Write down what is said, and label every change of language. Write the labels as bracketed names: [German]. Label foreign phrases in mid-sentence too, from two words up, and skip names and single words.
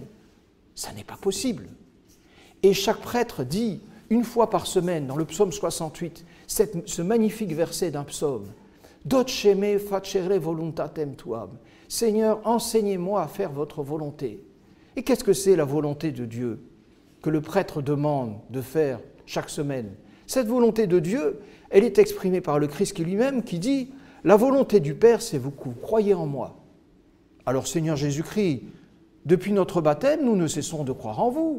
[French] Ça n'est pas possible. Et chaque prêtre dit, une fois par semaine, dans le psaume 68, ce magnifique verset d'un psaume, « [Latin] Doce me facere voluntatem tuam [French] » « Seigneur, enseignez-moi à faire votre volonté ». Et qu'est-ce que c'est la volonté de Dieu que le prêtre demande de faire chaque semaine? Cette volonté de Dieu, elle est exprimée par le Christ lui-même qui dit « La volonté du Père, c'est vous croyez en moi ». Alors Seigneur Jésus-Christ, depuis notre baptême, nous ne cessons de croire en vous.